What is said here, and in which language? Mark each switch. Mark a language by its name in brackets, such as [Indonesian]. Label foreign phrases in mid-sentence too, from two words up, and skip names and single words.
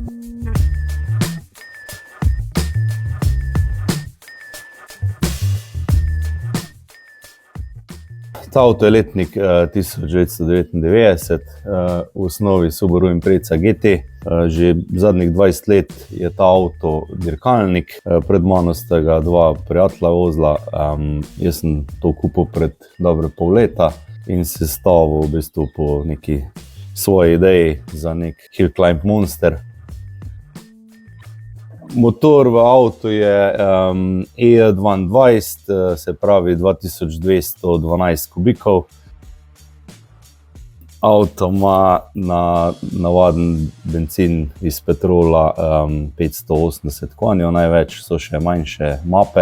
[Slovenian] Ta avto je letnik 1999, v osnovi Subaru Impreza GT. Že zadnjih 20 let je ta avto dirkalnik. Pred mano sta ga dva prijatelja vozila. Jaz sem to kupil pred dobre pol leta in sestavil v bistvu po neki svoji ideji za nek [English] hill climb monster. [Slovenian] Motor v avtu je E22, se pravi 2212 kubikov. Avto ima na navaden bencin iz petrola 580 konjev, največ so še manjše mape.